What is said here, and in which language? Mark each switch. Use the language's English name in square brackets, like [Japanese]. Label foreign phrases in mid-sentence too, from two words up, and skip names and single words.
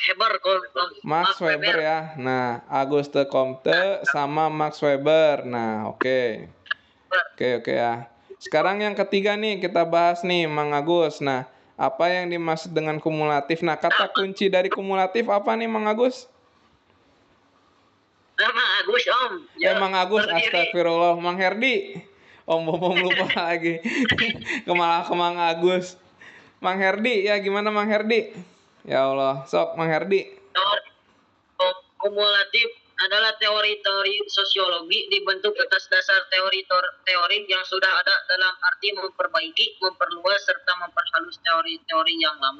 [Indonesian] Weber ya. Nah, Auguste Comte sama Max Weber. Nah, oke. Oke ya. Sekarang yang ketiga nih kita bahas nih, Mang Agus. Nah, apa yang dimaksud dengan kumulatif? Nah, kata kunci dari kumulatif apa nih, Mang Agus? Mang Agus, Om. Mang Agus, astagfirullah. Mang Herdi. Om Bom lupa lagi. ke Mang Agus. Mang Herdi, ya gimana Mang Herdi? Ya Allah, sok Mang Herdi. Kumulatif adalah teori-teori sosiologi dibentuk atas dasar teori-teori yang sudah ada dalam arti memperbaiki, memperluas, serta memperhalus teori-teori yang lama.